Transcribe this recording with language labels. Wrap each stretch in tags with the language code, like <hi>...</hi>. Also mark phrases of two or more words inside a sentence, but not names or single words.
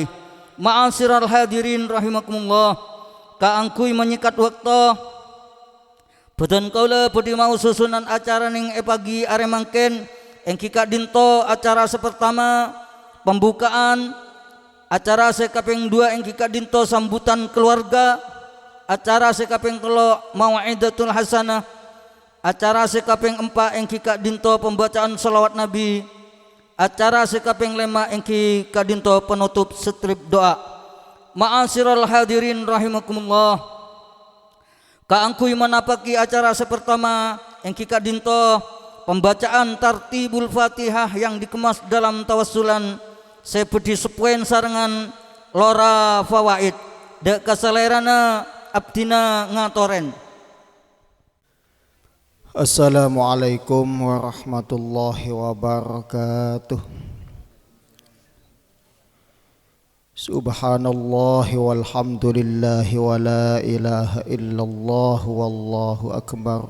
<ar>معاشر الحاضرين رحمكم الله,</ar> <mad>kaangkuy menyikat waktu boten kaula budi mau susunan acara ning pagi are mangken engki kadinto acara sepertama pembukaan, acara sekaping 2 engki kadinto sambutan keluarga, acara sekaping 3</mad> <ar>موعظة الحسنة,</ar> <mad>acara sekaping 4 engki kadinto pembacaan selawat Nabi, acara sekaping 5 engki kadinto penutup strip doa.</mad> <ar>معاشر الحاضرين رحمكم الله,</ar> <mad>kaangkuy menapaki acara sepertama engki kadinto pembacaan</mad> <ar>ترتيب الفاتحة</ar> <id>yang dikemas dalam</id> <mad>tawassulan sepedi sepuen sarengan lora fawaid dek kasalerana abdina ngatoren.</mad> <ar>السلام عليكم ورحمة الله وبركاته. سبحان الله والحمد لله ولا إله إلا الله والله أكبر.</ar>